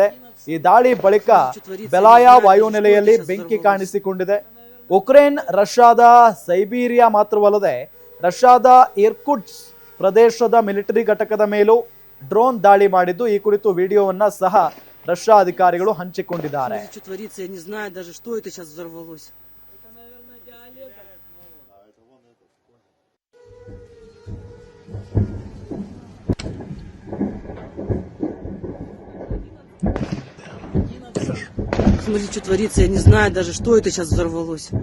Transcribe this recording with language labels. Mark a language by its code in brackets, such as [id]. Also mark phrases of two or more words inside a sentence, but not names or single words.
[kn] ಈ ದಾಳಿ ಬಳಿಕ ಬೆಲಾಯ ವಾಯುನೆಲೆಯಲ್ಲಿ ಬೆಂಕಿ ಕಾಣಿಸಿಕೊಂಡಿದೆ. ಉಕ್ರೇನ್ ರಷ್ಯಾದ ಸೈಬೀರಿಯಾ ಮಾತ್ರವಲ್ಲದೆ ರಷ್ಯಾದ ಇರ್ಕುಟ್ಸ್ಕ್ ಪ್ರದೇಶದ ಮಿಲಿಟರಿ ಘಟಕದ ಮೇಲೂ ಡ್ರೋನ್ ದಾಳಿ ಮಾಡಿದ್ದು, ಈ ಕುರಿತು ವಿಡಿಯೋವನ್ನ ಸಹ ರಷ್ಯಾ ಅಧಿಕಾರಿಗಳು ಹಂಚಿಕೊಂಡಿದ್ದಾರೆ. [ru] Смотри, что творится, я не знаю даже, что это сейчас взорвалось.